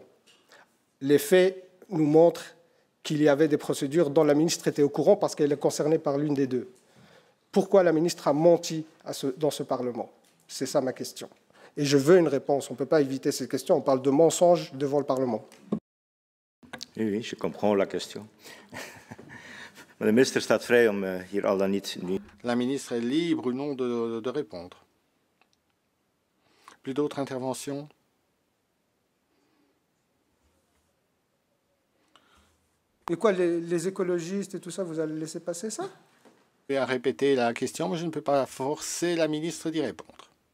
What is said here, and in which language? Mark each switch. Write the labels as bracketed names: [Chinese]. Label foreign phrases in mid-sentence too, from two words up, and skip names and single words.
[French] Les faits nous montrent qu'il y avait des procédures dont la ministre était au courant parce qu'elle est concernée par l'une des deux. Pourquoi la ministre a menti dans ce Parlement? C'est ça ma question. Et je veux une réponse. On ne peut pas éviter cette question. On parle de mensonges devant le Parlement. Oui, je comprends la question. [Dutch] Maar de minister staat vrij om hier al dan niet nu. [French] La ministre est libre ou non de répondre. Plus d'autres interventions? Et quoi, les écologistes et tout ça, vous allez laisser passer ça? Je vais répéter la question, mais je ne peux pas forcer la ministre d'y répondre.